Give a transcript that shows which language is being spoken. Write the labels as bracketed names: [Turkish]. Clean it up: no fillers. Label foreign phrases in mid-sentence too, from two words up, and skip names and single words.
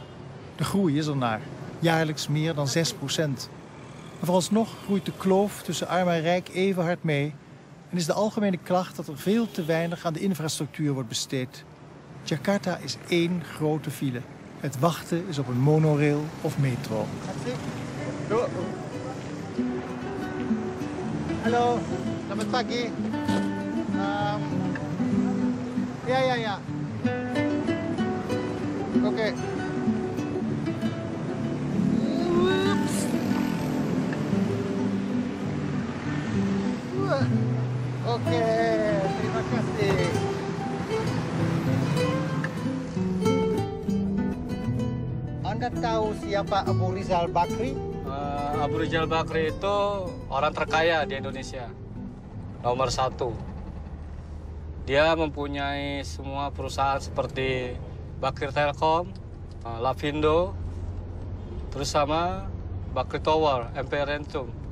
[Dutch] De groei is ernaar, jaarlijks meer dan 6%. Maar vooralsnog groeit de kloof tussen arm en rijk even hard mee en is de algemene klacht dat er veel te weinig aan de infrastructuur wordt besteed. Jakarta is één grote file. Het wachten is op een monorail of metro. [Indonesian] Hallo, selamat pagi. Ja. Oké. Oké, terima kasih. Anda tahu siapa Abu Rizal Bakri? Abu Rizal Bakri itu orang terkaya di Indonesia. Nomor 1. Dia mempunyai semua perusahaan seperti Bakri Telkom, Lapindo, terus sama Bakri Tower, Emperenstrum.